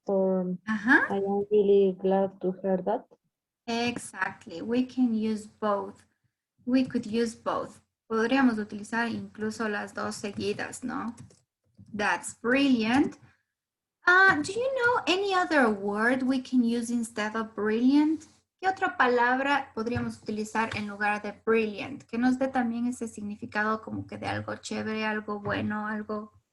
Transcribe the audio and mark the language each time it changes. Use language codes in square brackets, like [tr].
[en] Or I am really glad to hear that. Exactly. We can use both. We could use both. [es] Podríamos utilizar incluso las dos seguidas, ¿no? [en] That's brilliant. Do you know any other word we can use instead of brilliant? [es] ¿Qué otra palabra podríamos utilizar en lugar de brilliant? Que nos dé también ese significado como que de algo chévere, algo bueno, algo...